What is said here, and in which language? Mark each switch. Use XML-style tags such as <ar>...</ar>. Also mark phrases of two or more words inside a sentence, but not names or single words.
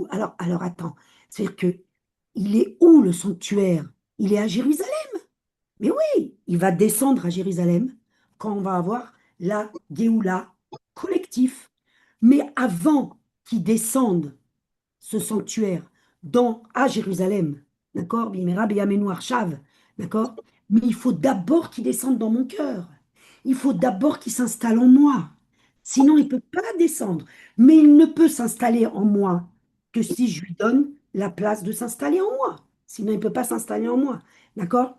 <fr>Alors attends, c'est-à-dire que il est où le sanctuaire? Il est à Jérusalem. Mais oui, il va descendre à Jérusalem quand on va avoir la Géoula collectif. Mais avant qu'il descende ce sanctuaire à Jérusalem, d'accord?</fr> <he>במהרה בימינו עכשיו,</he> <fr>d'accord? Mais il faut d'abord qu'il descende dans mon cœur. Il faut d'abord qu'il s'installe en moi. Sinon, il ne peut pas descendre. Mais il ne peut s'installer en moi que si je lui donne la place de s'installer en moi. Sinon, il ne peut pas s'installer en moi. D'accord?</fr>